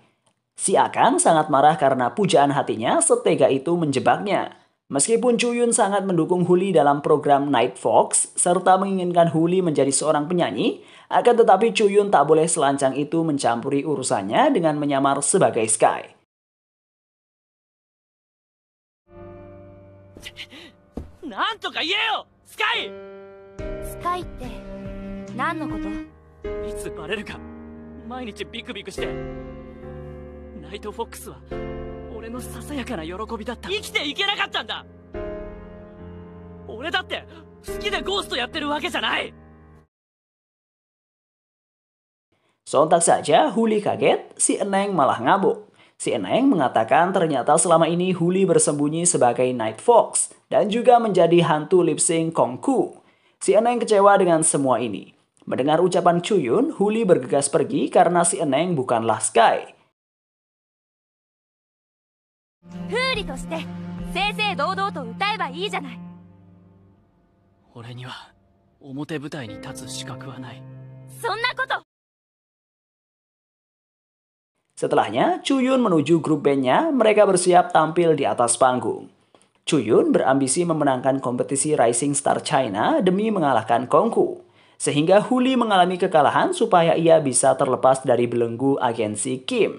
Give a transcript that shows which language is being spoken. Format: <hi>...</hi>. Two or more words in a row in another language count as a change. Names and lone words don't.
<id>Si Akang sangat marah karena pujaan hatinya setega itu menjebaknya. Meskipun Chuyun sangat mendukung Huli dalam program Night Fox, serta menginginkan Huli menjadi seorang penyanyi, akan tetapi Chuyun tak boleh selancang itu mencampuri urusannya dengan menyamar sebagai Sky.</id> <ja>なんとか言えよスカイスカイって何のこと？いつバレるか毎日ビクビクしてナイトフォックスは俺のささやかな喜びだった。生きていけなかったんだ。俺だって好きでゴーストやってるわけじゃない。</ja> <id>Sontak saja Huli kaget, si Eneng malah ngabuk. Si Eneng mengatakan ternyata selama ini Huli bersembunyi sebagai Night Fox dan juga menjadi hantu</id> <en>lip sync</en> <id>Kongku. Si Eneng kecewa dengan semua ini. Mendengar ucapan Chuyun, Huli bergegas pergi karena si Eneng bukanlah Sky.</id> <ja>風理として正々堂々と歌えばいいじゃない。俺には表舞台に立つ資格はない。そんなこと。</ja> <id>Setelahnya, Chuyun menuju grup bandnya, mereka bersiap tampil di atas panggung. Chuyun berambisi memenangkan kompetisi Rising Star China demi mengalahkan Kongku. Sehingga Huli mengalami kekalahan supaya ia bisa terlepas dari belenggu agensi Kim.</id>